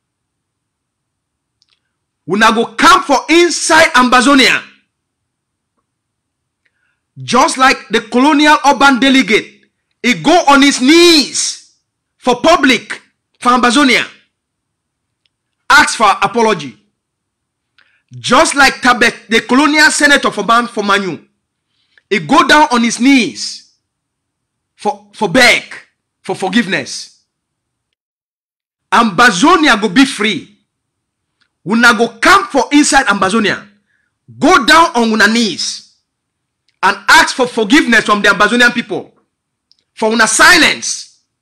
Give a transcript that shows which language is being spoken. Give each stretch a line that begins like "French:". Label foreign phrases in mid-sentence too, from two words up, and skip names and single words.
Nigerian Pidgin: We not go come for inside Ambazonia. Just like the colonial urban delegate, he go on his knees for public, for Ambazonia. Ask for apology. Just like Tabek, the colonial senator for Manu, he go down on his knees for beg, for forgiveness. Ambazonia go be free. Una go come for inside Ambazonia. Go down on una knees and ask for forgiveness from the Ambazonian people for una silence.